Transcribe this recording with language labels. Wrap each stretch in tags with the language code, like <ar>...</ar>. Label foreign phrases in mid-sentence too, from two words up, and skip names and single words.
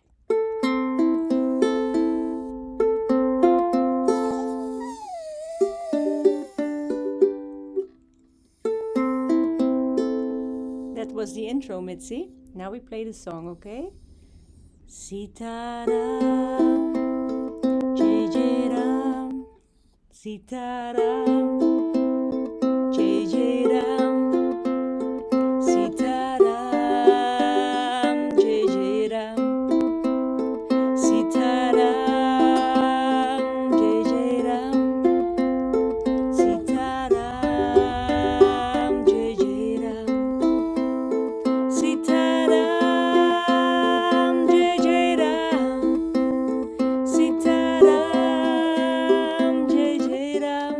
<en>That was the intro, Mitzi. Now we play the song, okay?</en> <hi>सीता राम, जय जय राम, सीता राम, जय जय राम, सीता राम, जय जय राम, सीता राम, जय जय राम, सीता राम, जय जय राम, सीता राम, जय जय राम, सीता राम, जय जय राम.</hi>